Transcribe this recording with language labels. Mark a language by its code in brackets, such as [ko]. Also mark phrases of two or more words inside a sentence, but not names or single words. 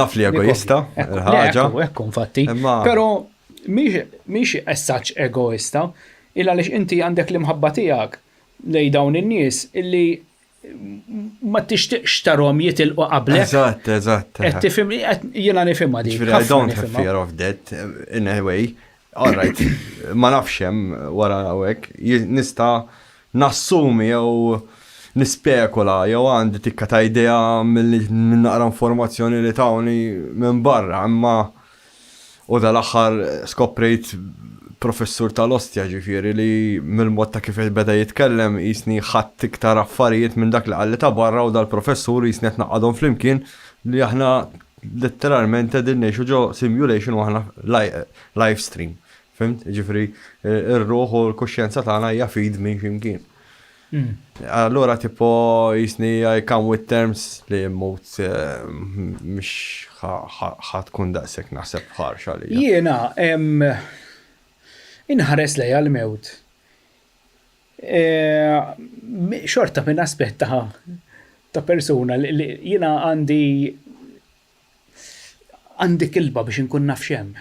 [mt] Naf li egoista, ħaġa. Ekku infatti. Però mhix essaċ egoista, illa għaliex inti għandek l-imħabba tiegħek lejn dawn in-nies illi ma tixtieqx tarhom jitilqu qablek. Eżatt. Qed tifhem jiena nifhimha dik. [en] I don't have fear of death in a way. All right, [mt] ma nafx hemm wara hekk, nista' nassumi jew nispekula jew għandi tikka ta' idea minn naqra informazzjoni li tawni minn barra, imma u dal-aħħar skoprejt professur tal-ostja ġifieri li mill-mod ta' kif beda jitkellem jisni ħadd iktar affarijiet minn dak li qalli ta' barra u dal-professur jisni qed naqgħodhom flimkien li aħna letteralment qegħdin ngħixu ġo simulation u aħna [en] live stream. [mt] Fimt? Ġifri, ir-ruħ u l-kuxjenza tagħna hija feed minn x'imkien. Allura tipo jisni [en] I come with terms [mt] li mmut mhux ħatkun daqshekk naħseb ħarxa li. Jiena inħares lejha l-mewt. Xorta minn aspett ta' persuna li jiena għandi kilba biex inkun naf x'hemm.